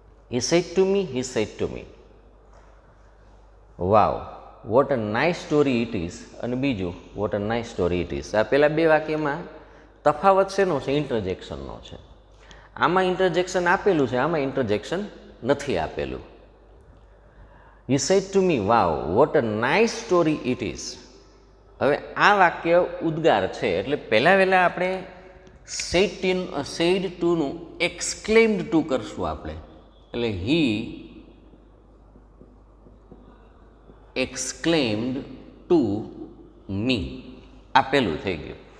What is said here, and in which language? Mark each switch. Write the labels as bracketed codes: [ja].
[en] He said to me, he said to me. Wow, what a nice story it is. [gu] અને બીજું [en] what a nice story it is. [gu] આ પહેલાં બે વાક્યમાં તફાવત શેનો છે? ઇન્ટરજેક્શનનો છે. આમાં ઇન્ટરજેક્શન આપેલું છે, આમાં ઇન્ટરજેક્શન નથી આપેલું. [en] He said to me, wow, what a nice story it is. [gu] હવે આ વાક્ય ઉદ્ગાર છે એટલે પહેલાં આપણે સેડ ટુનું એક્સક્લેમ્ડ ટુ કરશું આપણે. એટલે [en] he exclaimed to me, [gu] આ પહેલું થઈ ગયું.